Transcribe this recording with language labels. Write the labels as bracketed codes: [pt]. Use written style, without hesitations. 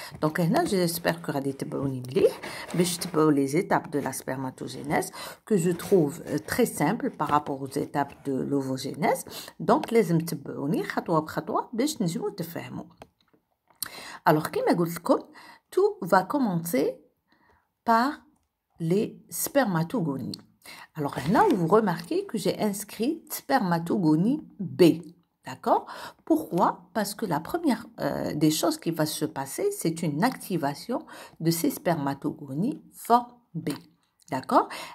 [fr] Donc هنا j'espère que [ar] غادي تبعوني مليح باش تبعوا [fr] les étapes de la spermatogénèse que je trouve très simple par rapport aux étapes de l'ovogénèse. [ar] Donc لازم تبعوني خطوه بخطوه باش نجمو تفهموا. [fr] Alors [ar] كما قلت لكم [fr] tout va commencer par les spermatogonies. Alors là, vous remarquez que j'ai inscrit spermatogonie B. D'accord. Pourquoi? Parce que la première des choses qui va se passer, c'est une activation de ces spermatogonies forme B. D'accord.